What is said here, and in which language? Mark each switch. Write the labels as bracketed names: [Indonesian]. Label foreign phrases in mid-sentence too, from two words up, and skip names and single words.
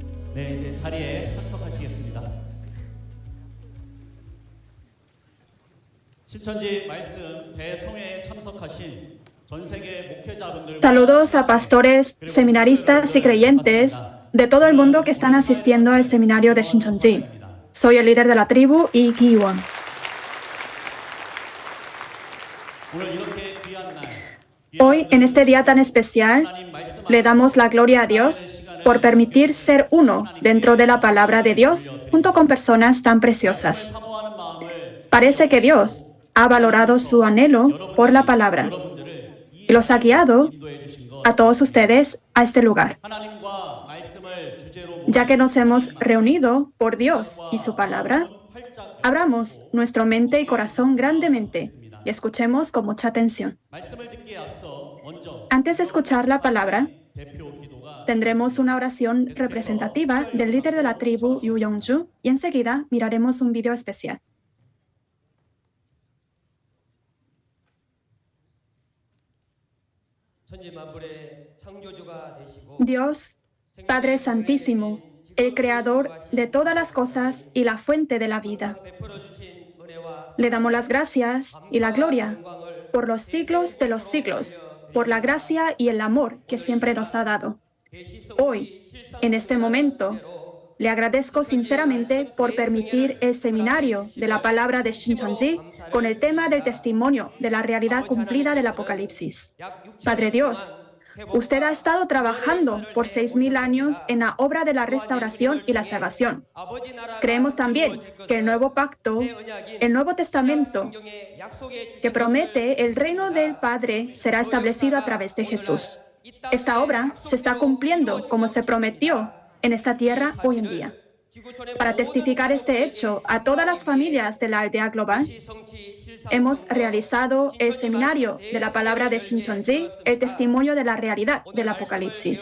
[Korean] 네, 이제 자리에 착석하시겠습니다. 신천지 말씀 대성회에 참석하신 전 세계 목회자분들과 [Spanish] Saludos a pastores, seminaristas y creyentes de todo el mundo que están asistiendo al seminario de Shincheonji. Soy el líder de la tribu, Lee Ki-won. [Korean] 오늘 이렇게 귀한 날, [Spanish] Hoy, en este día tan especial, le damos la gloria a Dios por permitir ser uno dentro de la palabra de Dios junto con personas tan preciosas. [Korean] 사모하는 마음을 [Spanish] Parece que Dios ha valorado su anhelo por la palabra [Korean] 여러분들을 [Spanish] y los ha guiado [Korean] 인도해 주신 것, [Spanish] a todos ustedes a este lugar, [Korean] 하나님과 말씀을 주제로 [Spanish] ya que nos hemos reunido por Dios y su palabra. [Korean] 활짝 [Spanish] Abramos nuestra mente y corazón grandemente y escuchemos con mucha atención. [Korean] 말씀을 듣기에 앞서 먼저 [Spanish] Antes de escuchar la palabra, [Korean] 대표 기도가 [Spanish] tendremos una oración representativa del líder de la tribu, Yu Yongju, y enseguida miraremos un video especial. [Korean] 천지만물의 창조주가 되시고 [Spanish] Dios, Padre Santísimo, el Creador de todas las cosas y la fuente de la vida, [Korean] 베풀어 주신 은혜와 [Spanish] le damos las gracias y la gloria por los siglos de los siglos, por la gracia y el amor que siempre nos ha dado. Hoy, en este momento, le agradezco sinceramente por permitir el seminario de la palabra de Shincheonji con el tema del testimonio de la realidad cumplida del Apocalipsis. Padre Dios, usted ha estado trabajando por 6.000 años en la obra de la restauración y la salvación. [Korean] 아버지 나라가 [Spanish] Creemos también que el nuevo pacto, el Nuevo Testamento, [Korean] 성경에 약속해 주신 [Spanish] que promete el reino del Padre será establecido a través de Jesús. Esta obra se está cumpliendo como se prometió en esta tierra hoy en día. Para testificar este hecho a todas las familias de la aldea global, hemos realizado el seminario de la palabra de Shincheonji, el testimonio de la realidad del Apocalipsis.